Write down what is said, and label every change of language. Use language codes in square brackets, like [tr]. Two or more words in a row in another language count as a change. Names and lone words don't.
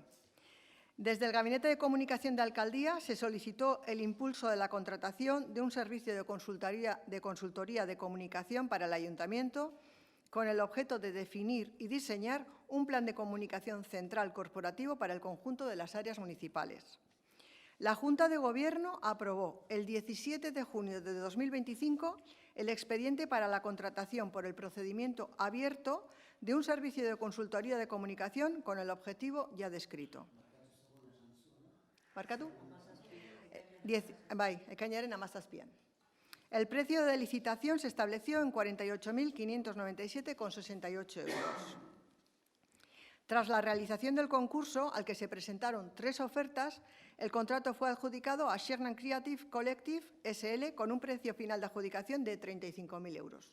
[es] Desde el Gabinete de Comunicación de Alcaldía se solicitó el impulso de la contratación de un servicio de consultoría de comunicación para el Ayuntamiento con el objeto de definir y diseñar un plan de comunicación central corporativo para el conjunto de las áreas municipales. La Junta de Gobierno aprobó el 17 de junio de 2025 el expediente para la contratación por el procedimiento abierto de un servicio de consultoría de comunicación con el objetivo ya descrito. [eu] Markatu? Bai, ekainaren 17. [es] El precio de licitación se estableció en 48.597,68 euros. Tras la realización del concurso, al que se presentaron 3 ofertas, el contrato fue adjudicado a Sherman Creative Collective SL con un precio final de adjudicación de 35.000 euros.